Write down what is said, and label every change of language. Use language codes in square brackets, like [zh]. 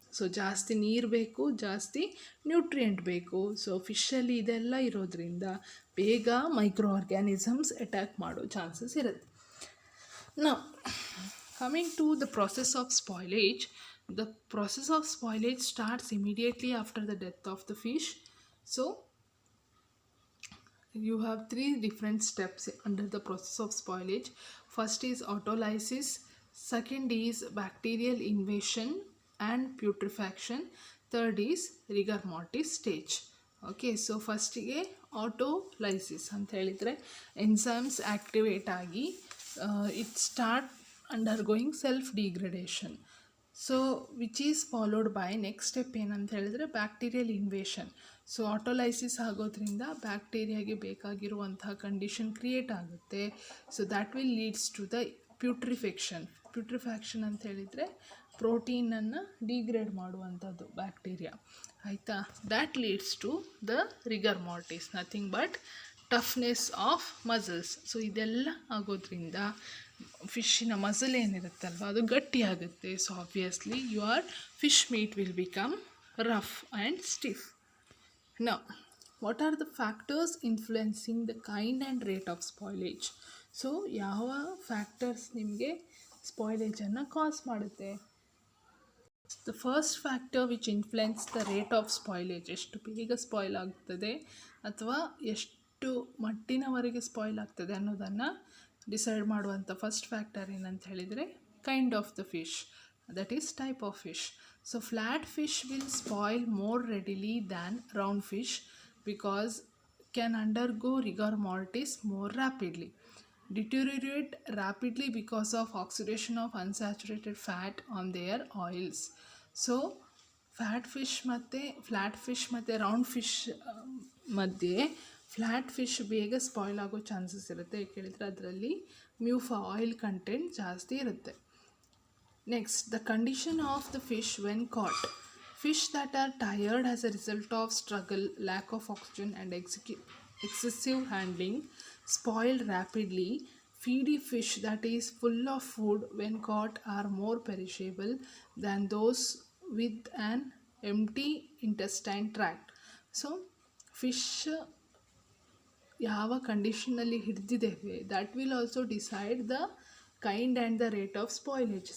[kn] So ಜಾಸ್ತಿ ನೀರು ಬೇಕು, ಜಾಸ್ತಿ ನ್ಯೂಟ್ರಿಯೆಂಟ್ ಬೇಕು. ಸೊ ಫಿಶಲ್ಲಿ ಇದೆಲ್ಲ ಇರೋದ್ರಿಂದ ಬೇಗ ಮೈಕ್ರೋ ಆರ್ಗ್ಯಾನಿಸಮ್ಸ್ ಅಟ್ಯಾಕ್ ಮಾಡೋ ಚಾನ್ಸಸ್ ಇರುತ್ತೆ. [en] Now coming to the process of spoilage. The process of spoilage starts immediately after the death of the fish. So you have 3 different steps under the process of spoilage. First is autolysis, second is bacterial invasion and putrefaction, third is rigor mortis stage. Okay, so [kn] ಫಸ್ಟಿಗೆ ಆಟೋಲೈಸಿಸ್ ಅಂತ ಹೇಳಿದರೆ enzymes activate ಆಗಿ [en] It start undergoing self degradation. So which is followed by next step [kn] ಏನಂತ ಹೇಳಿದರೆ [en] Bacterial invasion. [kn] So ಆಟೋಲೈಸಿಸ್ ಆಗೋದ್ರಿಂದ ಬ್ಯಾಕ್ಟೀರಿಯಾಗೆ ಬೇಕಾಗಿರುವಂತಹ condition create ಆಗುತ್ತೆ. [en] so that will leads to the putrefaction [kn] ಅಂತ ಹೇಳಿದರೆ ಪ್ರೋಟೀನನ್ನು ಡಿಗ್ರೇಡ್ ಮಾಡುವಂಥದ್ದು ಬ್ಯಾಕ್ಟೀರಿಯಾ, ಆಯಿತಾ? [en] That leads to the rigor mortis, nothing but toughness of muscles. [kn] So ಇದೆಲ್ಲ ಆಗೋದ್ರಿಂದ ಫಿಶ್ಶಿನ ಮಸಲ್ ಏನಿರುತ್ತಲ್ವ ಅದು ಗಟ್ಟಿಯಾಗುತ್ತೆ. [en] So obviously your fish meat will become rough and stiff. Now, what are the factors influencing the kind and rate of spoilage? [kn] So ಯಾವ factors ನಿಮಗೆ ಸ್ಪಾಯ್ಲೇಜನ್ನು ಕಾಸ್ ಮಾಡುತ್ತೆ? [en] the first factor which influence the rate of spoilage, [kn] ಎಷ್ಟು ಬೇಗ spoil ಆಗ್ತದೆ ಅಥವಾ ಎಷ್ಟು ಮಟ್ಟಿನವರೆಗೆ spoil ಆಗ್ತದೆ ಅನ್ನೋದನ್ನು ಡಿಸೈಡ್ ಮಾಡುವಂಥ ಫಸ್ಟ್ ಫ್ಯಾಕ್ಟರ್ ಏನಂತ ಹೇಳಿದರೆ [en] Kind of the fish, that is type of fish. So flat fish will spoil more readily than round fish because can undergo rigor mortis more rapidly, deteriorate rapidly because of oxidation of unsaturated fat on their oils. [kn] So fat fish ಮತ್ತು round fish ಮಧ್ಯೆ flat fish ಬೇಗ spoil ಆಗೋ chances ಇರುತ್ತೆ. ಯಾಕೆ ಹೇಳಿದರೆ ಅದರಲ್ಲಿ ಮ್ಯೂಫಾ oil content ಜಾಸ್ತಿ ಇರುತ್ತೆ. [en] Next, the condition of the fish when caught. Fish that are tired as a result of struggle, lack of oxygen and excessive handling spoil rapidly. Feedy fish that is full of food when caught are more perishable than those with an empty intestine tract. So, fish [kn] ಯಾವ ಕಂಡೀಷನಲ್ಲಿ ಹಿಡಿದಿದ್ದೇವೆ [en] that will also decide the kind and the rate of spoilage.